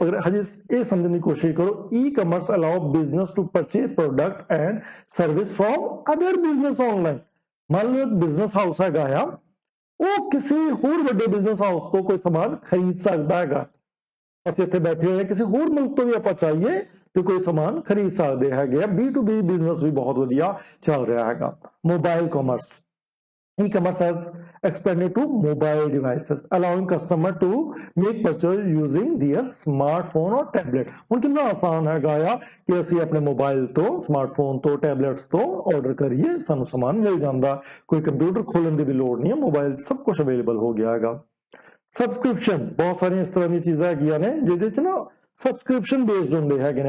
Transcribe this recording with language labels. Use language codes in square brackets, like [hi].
[pa] ਪਰ ਹਜੇ ਇਹ ਸਮਝਣ ਦੀ ਕੋਸ਼ਿਸ਼ ਕਰੋ, [en] E commerce allow business to purchase product and service from other business online. [pa] ਮੰਨ ਲਓ ਬਿਜ਼ਨਸ ਹਾਊਸ ਹੈਗਾ ਆ, ਉਹ ਕਿਸੇ ਹੋਰ ਵੱਡੇ ਬਿਜ਼ਨਸ ਹਾਊਸ ਤੋਂ ਕੋਈ ਸਮਾਨ ਖਰੀਦ ਸਕਦਾ ਹੈਗਾ। ਅਸੀਂ ਇੱਥੇ ਬੈਠੇ ਹੋਏ ਕਿਸੇ ਹੋਰ ਮੁਲਕ ਤੋਂ ਵੀ ਆਪਾਂ ਚਾਹੀਏ ਤੇ ਕੋਈ ਸਮਾਨ ਖਰੀਦ ਸਕਦੇ ਹੈਗੇ ਆ। B2B ਬਿਜ਼ਨਸ ਵੀ ਬਹੁਤ ਵਧੀਆ ਚੱਲ ਰਿਹਾ ਹੈਗਾ। [en] Mobile commerce, e-commerce has expanded to mobile devices, allowing customer to make purchase using their smartphone or tablet। [pa] ਹੁਣ ਕਿੰਨਾ ਆਸਾਨ ਹੈਗਾ ਆ ਕਿ ਅਸੀਂ ਆਪਣੇ ਮੋਬਾਈਲ ਤੋਂ, ਸਮਾਰਟਫੋਨ ਤੋਂ, ਟੈਬਲੇਟਸ ਤੋਂ ਆਰਡਰ ਕਰੀਏ, ਸਾਨੂੰ ਸਮਾਨ ਮਿਲ ਜਾਂਦਾ। ਕੋਈ ਕੰਪਿਊਟਰ ਖੋਲਣ ਦੀ ਵੀ ਲੋੜ ਨਹੀਂ ਹੈ, ਮੋਬਾਈਲ ਸਭ ਕੁਝ ਅਵੇਲੇਬਲ ਹੋ ਗਿਆ ਹੈਗਾ। ਸਬਸਕ੍ਰਿਪਸ਼ਨ, ਬਹੁਤ ਸਾਰੀਆਂ ਇਸ ਤਰ੍ਹਾਂ ਦੀਆਂ ਚੀਜ਼ਾਂ ਹੈਗੀਆਂ ਨੇ ਜਿਹਦੇ ਚ ਨਾ ਸਬਸਕ੍ਰਿਪਸ਼ਨ ਬੇਸਡ ਹੁੰਦੇ ਹੈਗੇ ਨੇ।